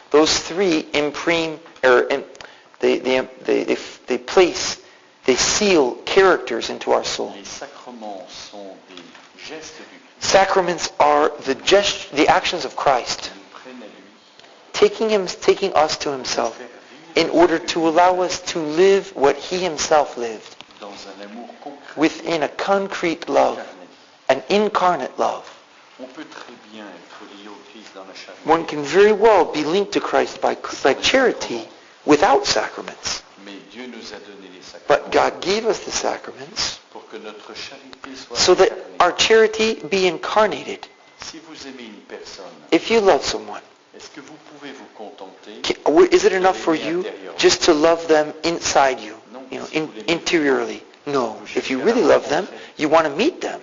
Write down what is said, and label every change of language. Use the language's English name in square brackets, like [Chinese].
[English] Those 3 imprime, or they place, they seal characters into our soul. [French] Les sacrements sont des gestes du Christ [English] Sacraments are the actions of Christ, [French] qui nous prennent à lui, [English] taking us to himself, [French] faire [English] in [French] vivre [English] order [French] ce que [English] to [French] lui [English] allow us to live what he himself lived, [French] dans un amour concret, [English] within a concrete love, [French] incarné. [English] an incarnate love. [French] On peut très bien être lié au Christ dans la charité, [English] One can very well be linked to Christ by charity without sacraments. [French] mais Dieu nous a donné les sacrements [English] But God gave us the sacraments [French] pour que notre charité soit [English] so that [French] incarnée. [English] our charity be incarnated. [French] Si vous aimez une personne, [English] If you love someone, [French] est-ce que vous pouvez vous contenter [English] is it enough for you just to love them inside you, interiorly? No. If you really love them, you want to meet them.